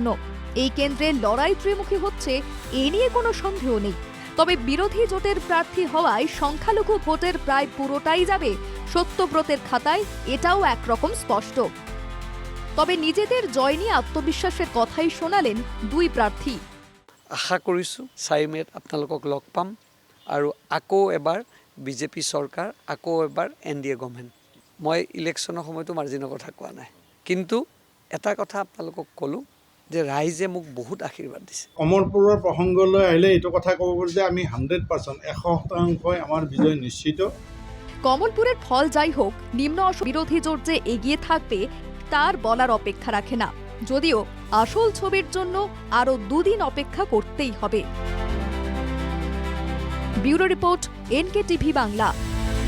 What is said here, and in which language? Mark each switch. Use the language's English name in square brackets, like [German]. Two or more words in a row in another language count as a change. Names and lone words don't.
[Bangla] এই কেন্দ্রে লড়াই ত্রিমুখী হচ্ছে, এ নিয়ে কোনো সন্দেহ নেই। তবে বিরোধী জোটের প্রার্থী হওয়ায় সংখ্যালঘু ভোটের প্রায় পুরোটাই যাবে সত্যব্রতের খাতায়, এটাও একরকম স্পষ্ট। তবে নিজেদের জয় নিয়ে আত্মবিশ্বাসের কথাই শোনালেন দুই প্রার্থী। [Assamese] আশা কৰিছোঁ 4 মে'ত আপোনালোকক লগ পাম আৰু আকৌ এবাৰ বিজেপি চৰকাৰ, আকৌ এবাৰ এনডিএ গভৰ্ণমেণ্ট। মই ইলেকশ্যনৰ সময়তো মাৰ্জিনৰ কথা কোৱা নাই, কিন্তু এটা কথা আপোনালোকক ক'লোঁ যে ৰাইজে মোক বহুত আশীৰ্বাদ দিছে। কমলপুৰৰ প্ৰসংগলৈ আহিলে এইটো কথা ক'ব পাৰোঁ যে আমি 100% 100% আমাৰ বিজয় নিশ্চিত। [Bangla] কমলপুরের ফল যাই হোক, নিম্ন অসম বিরোধী জোট যে এগিয়ে থাকবে তার বলার অপেক্ষা রাখে না, যদিও আসল ছবির জন্য আরও 2 দিন অপেক্ষা করতেই হবে। ব্যুরো রিপোর্ট, এনকেটিভি বাংলা।